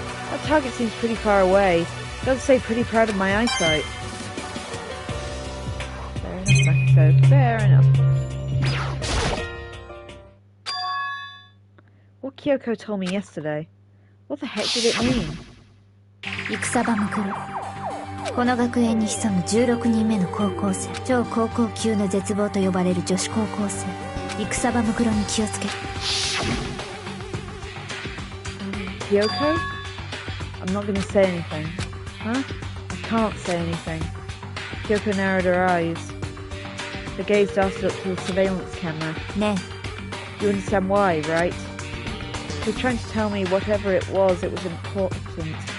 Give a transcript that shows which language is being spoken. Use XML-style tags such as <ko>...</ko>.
<en>That target seems pretty far away. Gotta say, pretty proud of my eyesight. Fair enough, Sakura. Fair enough. What Kyoko told me yesterday. What the heck did it mean?</en> <ja>Ikusaba Mukuro。この学園に潜む16人目の高校生。超高校級の絶望と呼ばれる女子高校生。 Ikusaba Mukuroに気をつけ。</ja> <en>Kyoko? I'm not gonna say anything. Huh? I can't say anything. Kyoko narrowed her eyes. Her gaze darted up to the surveillance camera. Ne. You understand why, right? He was trying to tell me whatever it was important.</en>